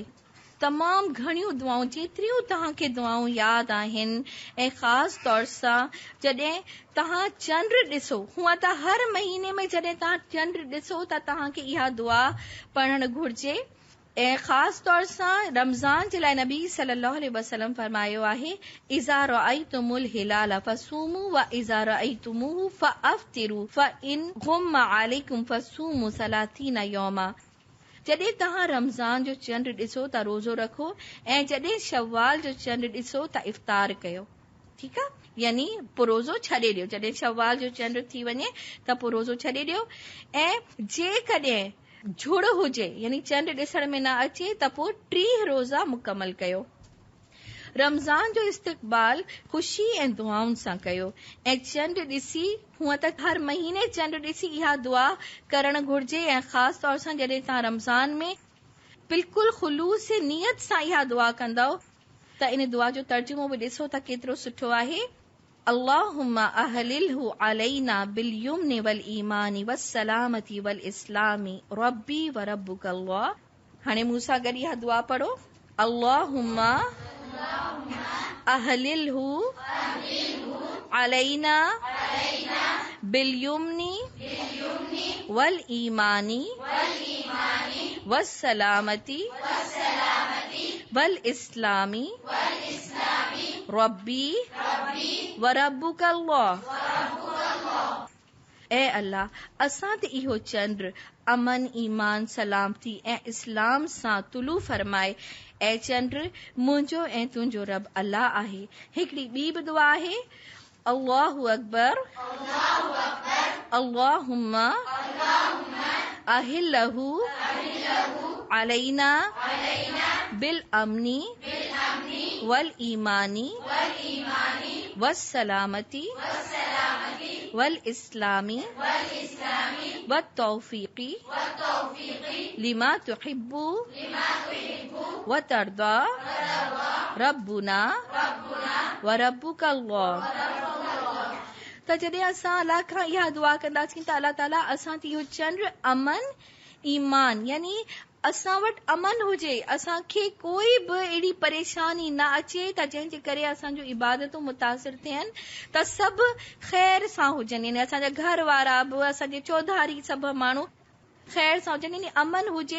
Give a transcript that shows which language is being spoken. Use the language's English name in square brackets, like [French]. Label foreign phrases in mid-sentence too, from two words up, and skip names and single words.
[Sindhi] तमामु घणियूं दुआऊं, जेतिरियूं तव्हांखे दुआऊं यादि आहिनि, ऐं ख़ासि तौर सां जॾहिं तव्हां चंड ॾिसो, हूअं त हर महीने में जॾहिं तव्हां चंड ॾिसो त तव्हांखे इहा दुआ पढ़णु घुर्जे, ऐं ख़ासि तौर सां रमज़ान जे लाइ नबी [Arabic] صلى الله عليه وسلم [Sindhi] फरमायो आहे, [Arabic] إذا رأيتم الهلال فصوموا وإذا رأيتموه فأفطروا فإن غم عليكم فصوموا 30 يوما. [Sindhi] जॾहिं तव्हां रमज़ान जो चंड ॾिसो त रोज़ो रखो, ऐं जॾहिं शव्वाल जो चंड ॾिसो त इफ़्तार कयो। ठीकु आहे, यानी पुरोज़ो छॾे ॾियो। जॾहिं शव्वाल जो चंड थी वञे त पुरोज़ो छॾे ॾियो, ऐं जेकॾहिं झुड़ हुजे, यानी चंड ॾिसण में न अचे, त पोइ 30 रोज़ा मुकमल कयो। रमज़ान जो इस्तक़बाल ख़ुशी ऐं दुआउनि सां कयो, ऐं चंड ॾिसी, हूअं त हर महीने चंड ॾिसी इहा दुआ करणु घुर्जे, ऐं ख़ासि तौर सां जॾहिं तव्हां रमज़ान में बिल्कुलु ख़ुलूस नियत सां इहा दुआ कंदव त इन दुआ जो तर्जुमो बि ॾिसो त केतिरो सुठो आहे। [Arabic] اللهم أهله علينا باليمن والإيمان والسلامة والإسلام ربي وربك الله. [Sindhi] हाणे मूंसां गॾु इहा दुआ पढ़ो। [Arabic] اللهم أهله علينا باليمن والإيمان والسلامة والإسلام ربي وربك الله. [Sindhi] ऐ अल्लाह, असां ते इहो चंड अमन, ईमान, सलामती ऐं इस्लाम सां तुलू फरमाए। ऐ चंड, मुंहिंजो ऐं तुंहिंजो रब अल्लाह आहे। हिकिड़ी ॿी बि दुआ आहे, [Arabic] الله أكبر اللهم أهله علينا بالأمن والإيمان والسلامة والإسلام والتوفيق لما تحب وترضى ربنا وربك الله. [Sindhi] त जॾहिं असां अल्लाह खां इहा दुआ कंदासीं त अल्लाह ताला असां ते इहो चंड अमन, ईमान, यानी असां वटि अमन हुजे, असांखे कोई बि अहिड़ी परेशानी न अचे त जंहिंजे करे असांजो इबादतूं मुतासिर थियनि, त सभु ख़ैर सां हुजनि, यानी असांजा घर वारा बि, असांजे चौधारी सभु माण्हू ख़ैर सां हुजनि, यानी अमन हुजे।